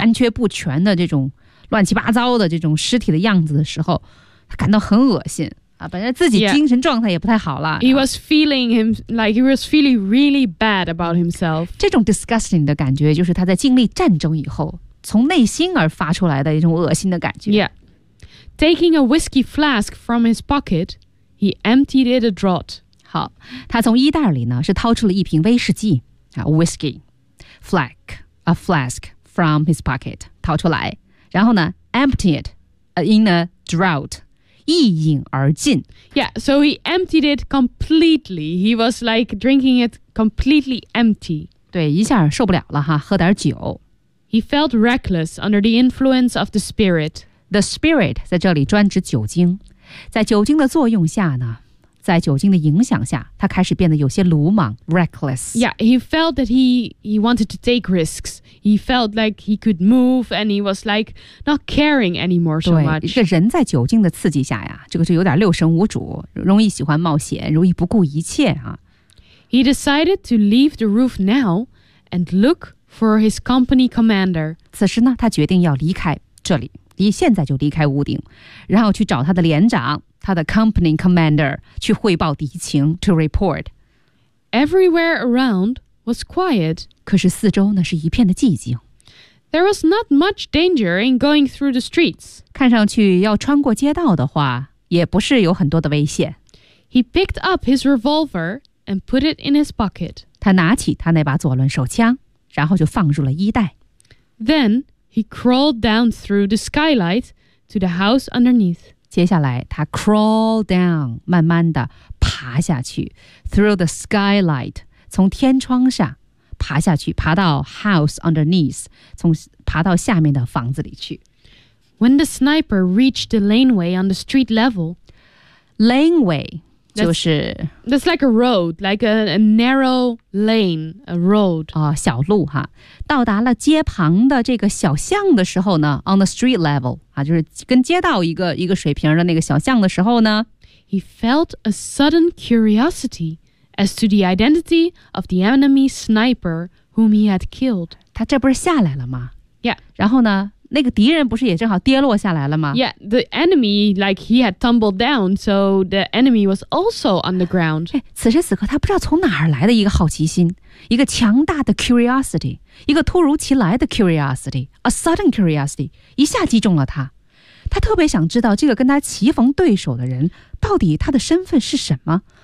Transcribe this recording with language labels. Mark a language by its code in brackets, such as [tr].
[zh] 残缺不全的这种乱七八糟的这种尸体的样子的时候，他感到很恶心啊！本身自己精神状态也不太好了。 [en] Yeah. He was feeling him like he was feeling really bad about himself. [zh] 这种 disgusting 的感觉，就是他在经历战争以后从内心而发出来的一种恶心的感觉。 [en] Yeah, taking a whiskey flask from his pocket. He emptied it a draught. [zh] 好，他从衣袋里呢是掏出了一瓶威士忌啊 ， [en] whiskey flask a flask from his pocket [zh] 掏出来，然后呢 ， [en] emptied in a draught， [zh] 一饮而尽。 [en] Yeah, so he emptied it completely. He was like drinking it completely empty. [zh] 对，一下受不了了哈，喝点酒。 [en] He felt reckless under the influence of the spirit. The spirit [zh] 在这里专指酒精。在酒精的作用下呢，在酒精的影响下，他开始变得有些鲁莽 ，reckless。 [en] Yeah, he felt that he wanted to take risks. He felt like he could move, and he was like not caring anymore so much. [zh] 对，这人在酒精的刺激下呀，这个就有点六神无主，容易喜欢冒险，容易不顾一切啊。 [en] He decided to leave the roof now and look for his company commander. [zh] 此时呢，他决定要离开这里。现在就离开屋顶，然后去找他的连长，他的 company commander 去汇报敌情 ， [en] to report. Everywhere around was quiet. [zh] 可是四周呢是一片的寂静。 [en] There was not much danger in going through the streets. [zh] 看上去要穿过街道的话，也不是有很多的危险。 [en] He picked up his revolver and put it in his pocket. [zh] 他拿起他那把左轮手枪，然后就放入了衣袋。 [en] Then. He crawled down through the skylight to the house underneath. [zh] 接下来，他 [en] crawl down， [zh] 慢慢的爬下去 [en] through the skylight， [zh] 从天窗上爬下去，爬到 [en] house underneath， [zh] 从爬到下面的房子里去。 [en] When the sniper reached the laneway on the street level, [zh] laneway 就是 [en] that's like a road, like a narrow lane, a road. [zh] 哦，小路哈。到达了街旁的这个小巷的时候呢 ， [en] on the street level [zh] 啊，就是跟街道一个水平的那个小巷的时候呢 [en] ，he felt a sudden curiosity as to the identity of the enemy sniper whom he had killed. [zh] 他这不是下来了吗 [en] ？Yeah. [zh] 然后呢，那个敌人不是也正好跌落下来了吗 [en] ？Yeah, the enemy like he had tumbled down, so the enemy was also on the ground.、 [zh] 哎、此时此刻，他不知道从哪儿来的一个好奇心。一个强大的 curiosity， 一个突如其来的 curiosity， [en] a sudden curiosity， [zh] 一下击中了他。他特别想知道这个跟他棋逢对手的人到底他的身份是什么、